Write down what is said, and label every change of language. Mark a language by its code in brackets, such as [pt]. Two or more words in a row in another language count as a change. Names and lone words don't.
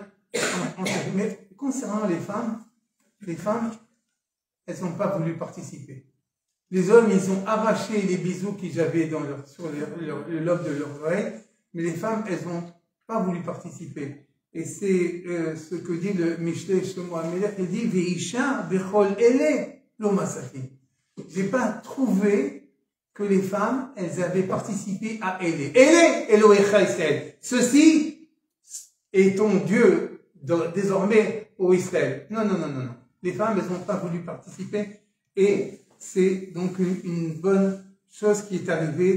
[fr] Mais concernant les femmes, elles n'ont pas voulu participer. Les hommes, ils ont arraché les bisous qu'ils avaient sur le lobe de leur oreille, mais les femmes, elles n'ont pas voulu participer. Et c'est ce que dit le Mishlei Shlomo HaMelech, il dit [he] ואשה בכל אלה לא מצאתי. [fr] J'ai pas trouvé que les femmes, elles avaient participé à Ele. [he] אלה אלהיך ישראל. [fr] Ceci est ton Dieu désormais au Israël. Non. Les femmes, elles n'ont pas voulu participer et c'est donc une bonne chose qui est arrivée.